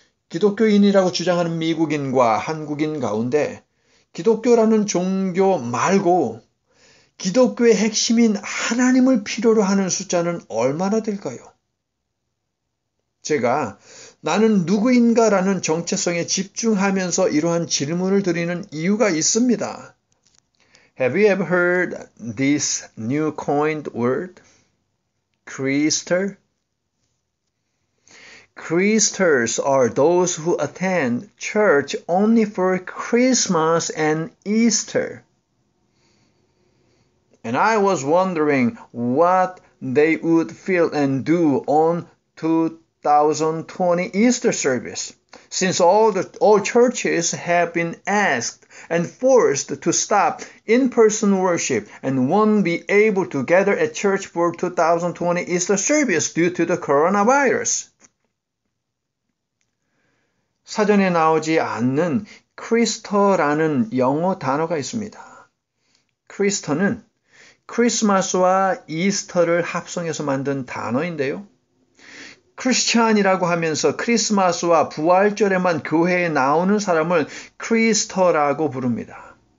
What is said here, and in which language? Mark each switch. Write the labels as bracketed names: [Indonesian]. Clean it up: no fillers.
[Korean] 기독교인이라고 주장하는 미국인과 한국인 가운데 기독교라는 종교 말고 기독교의 핵심인 하나님을 필요로 하는 숫자는 얼마나 될까요? 제가 나는 누구인가라는 정체성에 집중하면서 이러한 질문을 드리는 이유가 있습니다. [English] Have you ever heard this new coined word? Creaster? Christers are those who attend church only for Christmas and Easter. And I was wondering what they would feel and do on 2020 Easter service, since all churches have been asked and forced to stop in-person worship and won't be able to gather at church for 2020 Easter service due to the coronavirus. [Korean] 사전에 나오지 않는 크리스터라는 영어 단어가 있습니다. 크리스터는 크리스마스와 이스터를 합성해서 만든 단어인데요. 크리스찬이라고 하면서 크리스마스와 부활절에만 교회에 나오는 사람을 크리스터라고 부릅니다.